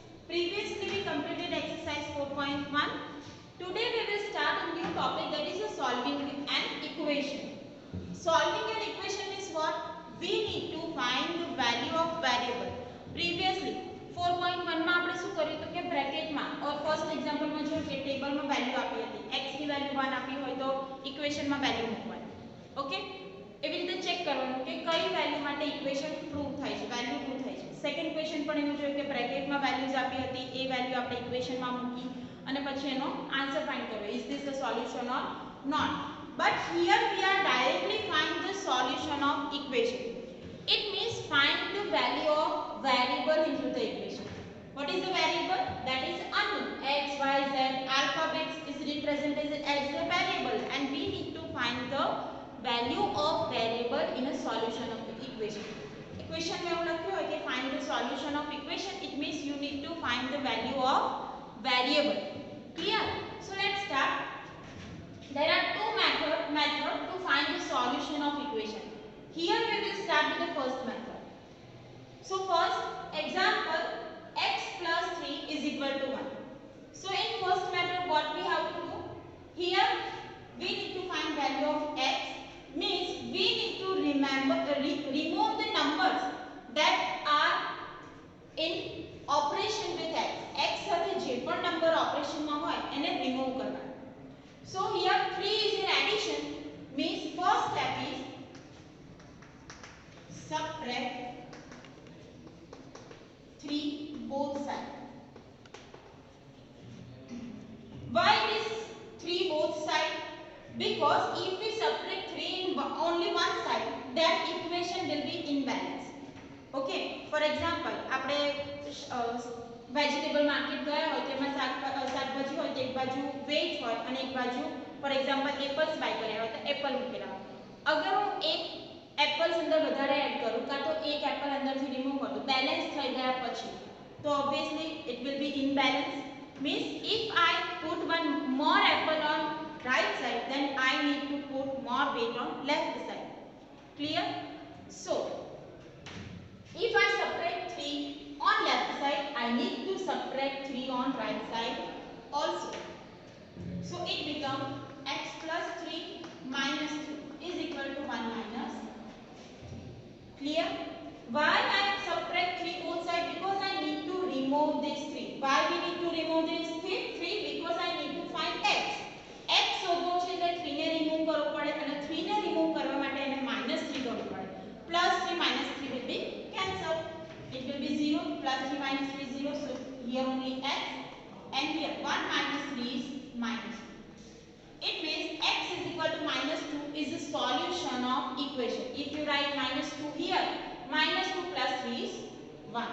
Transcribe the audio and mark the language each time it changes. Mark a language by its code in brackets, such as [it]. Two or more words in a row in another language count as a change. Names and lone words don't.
[en] Previously we completed exercise 4.1. Today we will start a new topic, that is a solving an equation. Solving an equation is what? We need to find the value of variable. [gu] Previously 4.1 માં આપણે શું કર્યું તો કે [en] bracketમાં or first exampleમાં [gu] જો કે ટેબલમાં વેલ્યુ આપી હતી x ની વેલ્યુ 1 આપી હોય તો ઇક્વેશનમાં વેલ્યુ મૂકવાની. ઓકે, એવી રીતે ચેક કરવાનું કે કઈ વેલ્યુ માટે ઇક્વેશન પ્રૂવ થાય છે, વેલ્યુ પ્રૂવ થાય છે. [en] second question [gu] પણ એવું જોયું કે બ્રેકેટમાં વેલ્યુઝ આપી હતી, એ વેલ્યુ આપણે ઇક્વેશનમાં મૂકી અને પછી એનો [en] answer find [gu] કરવો. [en] is this the solution or not? But here we are directly find the solution of equation. It means find the value of variable into the equation. What is the variable? That is unknown. X, Y, Z alphabets is represented as the variable, and we need to find the value of variable in a solution of the equation. [hi] Equation में हम लगे हुए कि [en] find the solution of equation. It means you need to find the value of variable. Clear? So let's start. There are two methods to find the solution of equation. Here we will start with the first method. So first example, x plus 3 is equal to 1. So in first method what we have to do? Here we need to find value of x, means we need to remove the numbers that are in operation with x. [gu] x સાથે જે પણ [en] number operation [gu] માં હોય એને રિમૂવ કરવાના. [en] So here 3 is in addition, means first step is subtract 3 both sides. Why it is 3 both sides? Because if we subtract 3 in only one side, that equation will be imbalanced. [gu] Okay, [en] for example [gu] આપણે [en] vegetable market [gu] ગયા હોય તેમાં શાકભાજી હોય તો એક બાજુ વેજ હોય અને એક બાજુ [en] for example apples buy [gu] કર્યા હોય તો એપલ મૂકેલા હોય. અગર હું એક એપલ્સ અંદર વધારે એડ કરું કાં તો એક એપલ અંદરથી રિમૂવ કરું તો બેલેન્સ થઈ ગયા પછી તો [en] obviously it will be inbalance. Means if I put one more apple on right side, then I need to put more weight on left side. Clear? So if I subtract 3 on left side, I need to subtract 3 on right side also. So it becomes x plus 3 minus 3 is equal to 1 minus. Clear? Why I subtract 3 both sides? Because I need to remove this 3. Why we need to remove this 3? Because I need to find x. [gu] x શોધવો છે એટલે 3 ને રિમૂવ કરવો પડે અને 3 ને રિમૂવ કરવા માટે એને -3 કરવું પડે. [en] +3 -3 will be cancelled. It will be 0. +3 -3 is 0. So here only x, and here 1 minus 3 is -2. It means x is equal to -2 is the solution of equation. If you write -2 here, -2 plus 3 is 1.